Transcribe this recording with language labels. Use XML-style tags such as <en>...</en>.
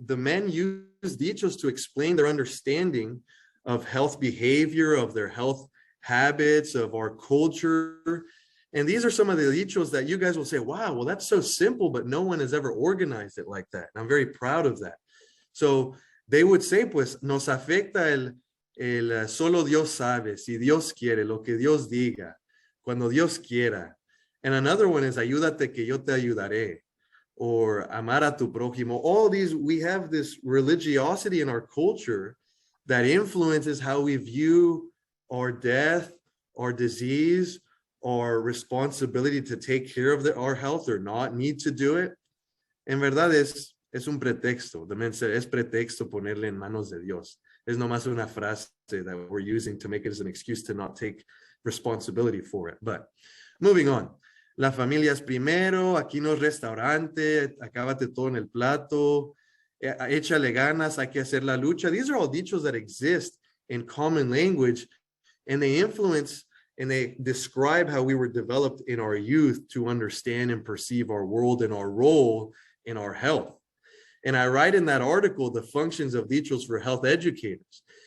<en>The men use dichos to explain their understanding of health behavior, of their health habits, of our culture. And these are some of the dichos that you guys will say, wow, well, that's so simple, but no one has ever organized it like that. And I'm very proud of that. So they would say,</en> <es>pues, nos afecta el solo Dios sabe, si Dios quiere, lo que Dios diga, cuando Dios quiera.</es> <en>And another one is,</en> <es>ayúdate que yo te ayudaré, or amar a tu prójimo.</es> <en>All these, we have this religiosity in our culture that influences how we view our death, our disease, our responsibility to take care of our health or not need to do it.</en> <es>En verdad es un pretexto.</es> <en>The men said,</en> <es>es pretexto ponerle en manos de Dios. Es nomás una frase</es> <en>that we're using to make it as an excuse to not take responsibility for it. But moving on.</en> <es>La familia es primero, aquí no es restaurante, acábate todo en el plato, échale ganas, hay que hacer la lucha.</es> <en>These are all dichos that exist in common language, and they influence and they describe how we were developed in our youth to understand and perceive our world and our role in our health. And I write in that article the functions of dichos for health educators.</en>